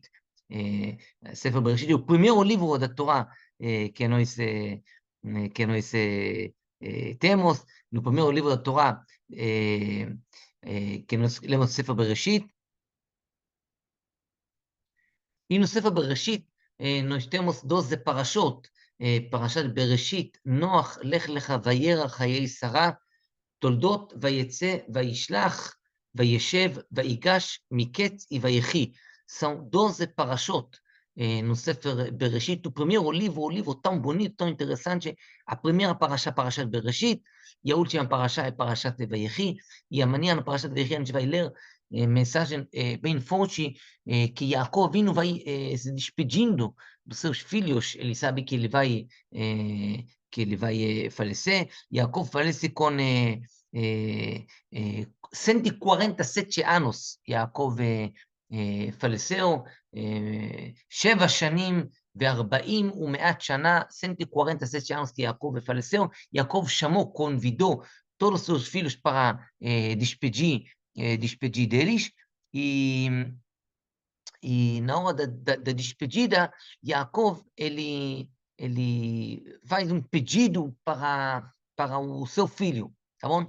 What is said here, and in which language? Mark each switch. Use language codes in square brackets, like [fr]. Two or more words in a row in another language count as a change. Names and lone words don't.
[pt] Sefer Bereshit é o primeiro livro da Torá que nós temos, no primeiro livro da Torá que nós lemos Sefer Bereshit. E no Sefer Bereshit, nós temos 12 parashot, parashat Bereshit, Noach, Lech Lecha, Vayera, Chayei Sarah, Toldot, Vayetze, Vayishlach, Vayeshev, Vayigash, Miketz e Vayechi. São 12 parashot no Sefer Bereshit. O primeiro livro tão bonito, tão interessante, a primeira parashá, parashat Bereshit, e a última parashá é parashat Vayechi, e amanhã no parashat Vayechi a gente vai ler mensagem bem forte que Jacob Avinu vai se despedindo dos seus filhos. Ele sabe que ele vai falecer. Jacob falece com 147 anos. Jacob faleceu, 7 [he] שנים ו40 ומעט שנה, [pt] 147 anos que Jacob faleceu. Jacob chamou, convidou todos os seus filhos para despedir deles, e na hora da despedida, Yaakov, ele faz um pedido para o seu filho, tá bom?